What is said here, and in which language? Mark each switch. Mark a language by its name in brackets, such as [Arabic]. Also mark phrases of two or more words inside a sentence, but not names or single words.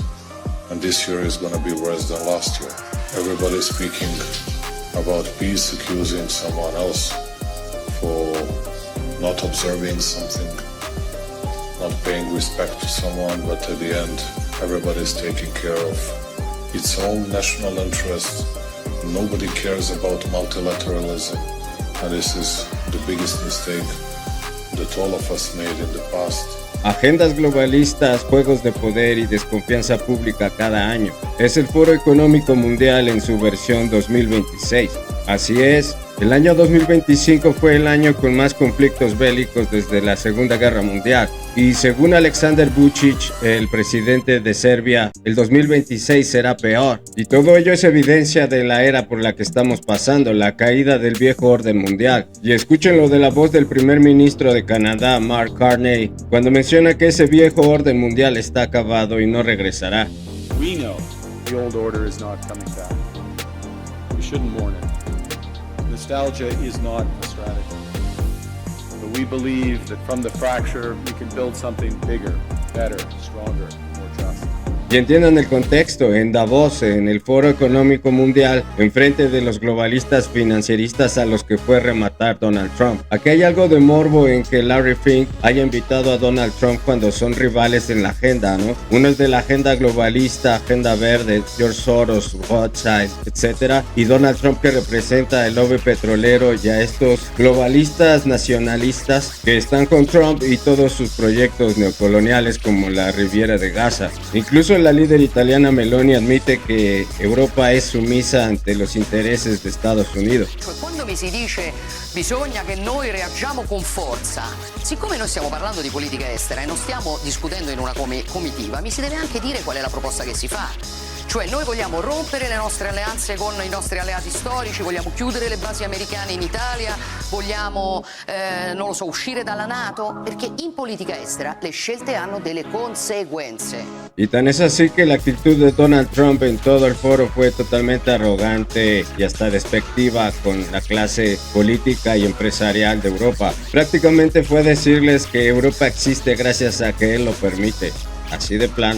[English] And this year is going to be worse than last year. Everybody's speaking about peace, accusing someone else for not observing something, not paying respect to someone, but at the end, everybody's taking care of its own national interests. Nobody cares about multilateralism, and this is the biggest mistake that all of us made in the past. [Spanish] Agendas globalistas, juegos de poder y desconfianza pública cada año. Es el Foro Económico Mundial en su versión 2026. Así es, el año 2025 fue el año con más conflictos bélicos desde la Segunda Guerra Mundial. Y según Aleksandar Vučić, el presidente de Serbia, el 2026 será peor. Y todo ello es evidencia de la era por la que estamos pasando, la caída del viejo orden mundial. Y escúchenlo de la voz del primer ministro de Canadá, Mark Carney, cuando menciona que ese viejo orden mundial está acabado y no regresará. [English] We know the old order is not coming back. We shouldn't mourn it. Nostalgia is not a strategy. But we believe that from the fracture we can build something bigger, better, stronger, more just. [Spanish] Y entiendan el contexto, en Davos, en el Foro Económico Mundial, enfrente de los globalistas financieristas a los que fue rematar Donald Trump. Aquí hay algo de morbo en que Larry Fink haya invitado a Donald Trump cuando son rivales en la agenda, ¿no? Uno es de la agenda globalista, agenda verde, George Soros, Rothschild, etc. Y Donald Trump, que representa el lobby petrolero, y a estos globalistas nacionalistas que están con Trump y todos sus proyectos neocoloniales como la Riviera de Gaza. Incluso la líder italiana Meloni admite que Europa es sumisa ante los intereses de Estados Unidos. [Italian] Quando mi si dice bisogna che noi reagiamo con forza, siccome noi stiamo parlando di politica estera e non stiamo discutendo in una comitiva, mi si deve anche dire qual è la proposta che si fa. Cioè noi vogliamo rompere le nostre alleanze con i nostri alleati storici, vogliamo chiudere le basi americane in Italia, vogliamo, non lo so, uscire dalla NATO, perché in politica estera le scelte hanno delle conseguenze. [Spanish] Y tan es así que la actitud de Donald Trump en todo el foro fue totalmente arrogante y hasta despectiva con la clase política y empresarial de Europa. Prácticamente fue decirles que Europa existe gracias a que él lo permite, así de plano.